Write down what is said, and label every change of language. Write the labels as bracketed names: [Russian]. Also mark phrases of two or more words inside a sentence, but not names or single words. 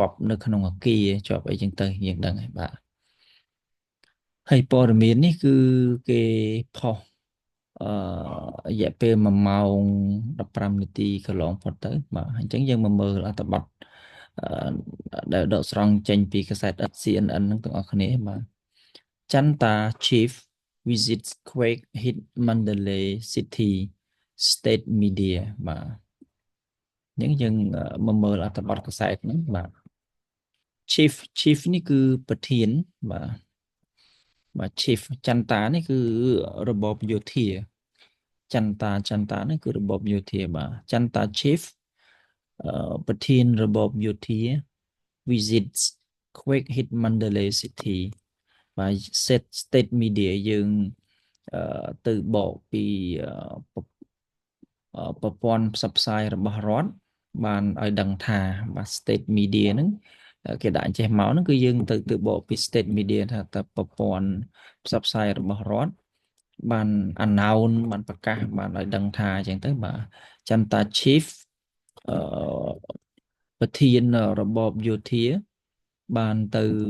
[Khmer] ប់នៅក្នុងអគារជាប់អីចឹងទៅយើងដឹងហើយបាទហើយព័ត៌មាននេះគឺ គេផុសរយៈពេល1ម៉ោង15នាទីកន្លងផុតទៅបាទអញ្ចឹងយើងមកមើលអត្ថបទដែលដកស្រង់ចេញពីកាសែត CNN ហ្នឹងទាំងអស់គ្នាបាទ [English] Chanta Chief visits quake hit Mandalay City State Media [Khmer] បាទយើងមកមើលអត្ថបទកាសែតហ្នឹងបាទ Chief នេះគឺប្រធានបាទ Chief ចន្ទានេះគឺរបបយោធាចន្ទានេះគឺរបបយោធាបាទចន្ទា Chief ប្រធានរបបយោធា [English] visits quake hit Mandalay City [Khmer] បាទ [English] state media [Khmer] យើងទៅបកពី ប្រព័ន្ធផ្សព្វផ្សាយរបស់រដ្ឋបានឲ្យដឹងថាបាទ [English] state media [Khmer] ហ្នឹងគេដាក់ចេះមកហ្នឹងគឺយើងទៅបកពី [English] state media [Khmer] ថាតើប្រព័ន្ធផ្សព្វផ្សាយរបស់រដ្ឋបាន announce បានប្រកាសបានឲ្យដឹងថាអញ្ចឹងទៅបាទចាំតា chief ប្រធានរបបយោធាបានទៅ